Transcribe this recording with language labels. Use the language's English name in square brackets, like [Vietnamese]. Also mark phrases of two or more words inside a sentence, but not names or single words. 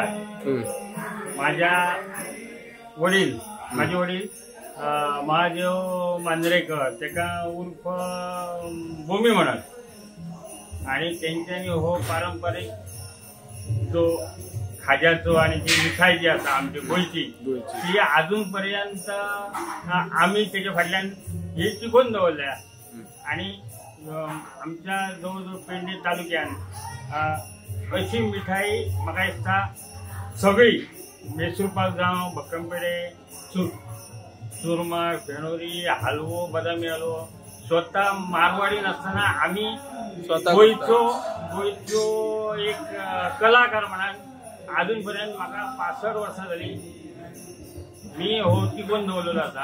[Konkani] माझ्या वडील माझे वडील महादेव मांजरेकर तेका उर्फ भूमी म्हणत आणि त्यांच्यानी हो पारंपरिक जो खाज्याचो आणि जी मिठाई जी आसा आमची गोंयची ती अजूनपर्यंत आम्ही त्याच्या फाटल्यान ही टिकून दवरल्या. आणि आमच्या जवळजवळ पेडणे तालुक्यात अशी मिठाई म्हाका दिसता सगळी मैसूर पाक जावं भक्कमपेडे चुरमा फेणोरी हलवो बदामी हलवो स्वतः मारवाडी नसताना आम्ही गोंयचो एक कलाकार म्हणून अजूनपर्यंत म्हाका 65 वर्सां जाली मी हो टिकून दवरलेलो आसा.